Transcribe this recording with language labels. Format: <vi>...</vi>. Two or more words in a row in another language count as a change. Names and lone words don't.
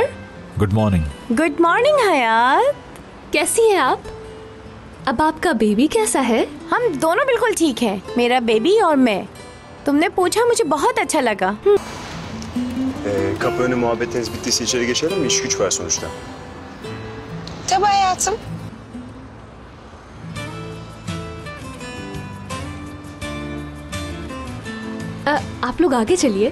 <en>good morning. good morning हयात।</en> <hi>कैसी हैं आप? अब आपका बेबी कैसा है? हम दोनों बिल्कुल ठीक हैं, मेरा बेबी और मैं। तुमने पूछा, मुझे बहुत अच्छा लगा।</hi> <tr>Kapı önü muhabbetiniz bittiyse içeri geçelim mi? İş güç var sonuçta. Tabii hayatım.</tr> <hi>आप लोग आगे चलिए।</hi>